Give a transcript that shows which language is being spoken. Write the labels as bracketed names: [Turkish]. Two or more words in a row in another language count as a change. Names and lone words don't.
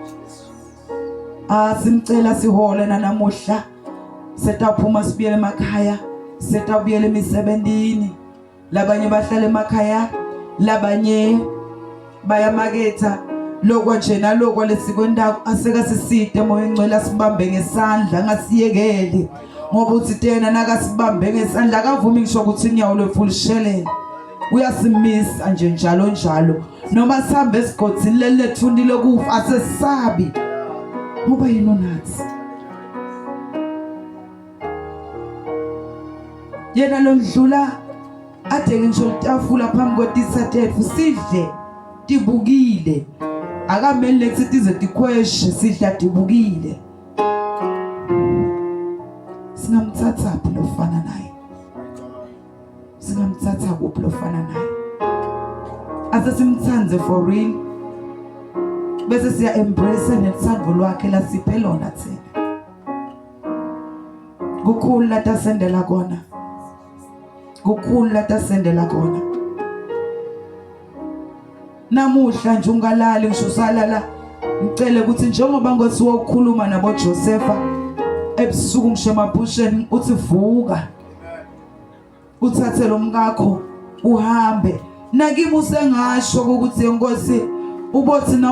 [Swati] simcela sihole namuhla setaphuma sibuyele emakhaya setabuyele emisebenzini labanye bahlala emakhaya labanye bayamaketha lokho nje naloko lesikwendawo aseka siside moya ngcwele sibambe ngesandla ngasiyekeli ngoba uthi tena nakasibambe ngesandla akavumi ngisho ukuthi inyawo lefulshelele uyasimisa nje njalo noma sihambe esigodini lelethundile kufa asesabi ngoba yena unathi yena lo ndlula ade ngisho litafula phambi kwetisatethu sidle tibukile akamele kusithi ize tikhweshe sidla tibukile singamthatha phi lofana naye? [English] My God. [Swati] Singamthatha kuphi lofana naye? Ase simthandze [English] for real. [Swati] Bese siya embrace nethando lwakhe lasiphe lona thina. Kukhulu la tasendela kona. Kukhulu la tasendela kona. Namuhla nje ungalali ngisho usalala ngicela ukuthi njengoba ngothi wokukhuluma nabo Josepha ebusuku ngisho emaphusheni uthi vuka uthathe lo mkakho uhambe nakimi usengasho ukuthi inkosi ubothi na